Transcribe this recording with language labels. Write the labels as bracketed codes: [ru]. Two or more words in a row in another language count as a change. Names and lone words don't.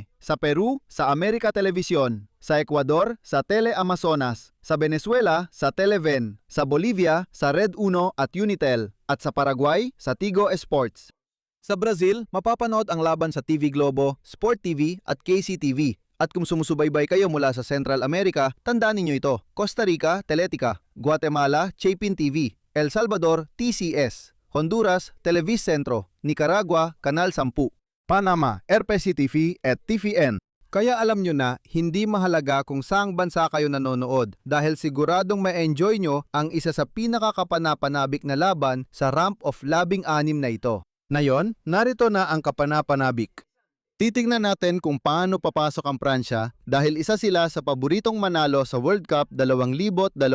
[tl] Sa Peru, sa America Televisión. Sa Ecuador, sa Tele Amazonas. Sa Venezuela, sa Televen. Sa Bolivia, sa Red Uno at Unitel. At sa Paraguay, sa Tigo Sports. Sa Brazil, mapapanood ang laban sa TV Globo, Sport TV at KCTV. At kung sumusubaybay kayo mula sa Central America, tandaan ninyo ito. Costa Rica, Teletica. Guatemala, Chapin TV. El Salvador, TCS. Honduras, Televis Centro. Nicaragua, Canal 10. Panama, RPC-TV at TVN. Kaya alam nyo na, hindi mahalaga kung saang bansa kayo nanonood dahil siguradong ma-enjoy nyo ang isa sa pinakakapanapanabik na laban sa [en] Ramp of [tl] Labing-anim na ito. Ngayon, narito na ang kapanapanabik. Titingnan natin kung paano papasok ang Pransya dahil isa sila sa paboritong manalo sa World Cup 2026.